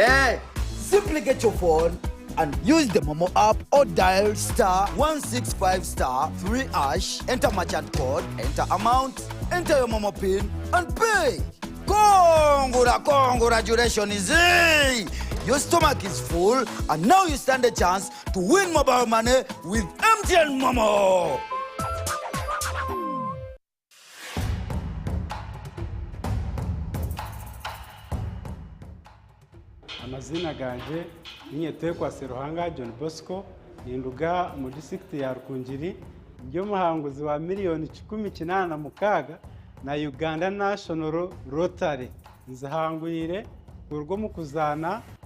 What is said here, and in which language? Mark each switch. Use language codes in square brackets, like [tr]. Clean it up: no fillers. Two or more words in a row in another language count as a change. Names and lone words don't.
[en] Simply get your phone and use the Momo app or dial *165*3#, enter merchant code, enter amount, enter your Momo PIN and pay. Congratulations, easy! Your stomach is full and now you stand a chance to win mobile money with MTN Momo. [nyn] Amazina ganje ninyetekwa Seruhanga John Bosco ninduga mu district ya Rukungiri njo muhanguzi wa miliyoni 18 na Uganda National Rotary nzahangwire urwo mu kuzana